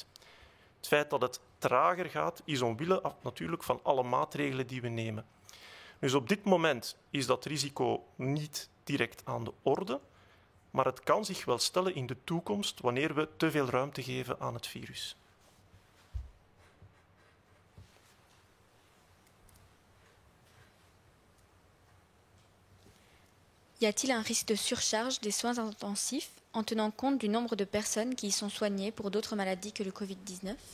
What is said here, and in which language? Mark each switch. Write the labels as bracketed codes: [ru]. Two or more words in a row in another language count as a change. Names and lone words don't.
[nl] Het feit dat het trager gaat, is omwille natuurlijk van alle maatregelen die we nemen. Dus op dit moment is dat risico niet direct aan de orde, maar het kan zich wel stellen in de toekomst wanneer we te veel ruimte geven aan het virus. [fr] Y a-t-il un risque de surcharge des soins intensifs en tenant compte du nombre de personnes qui y sont soignées pour d'autres maladies que le Covid-19 ?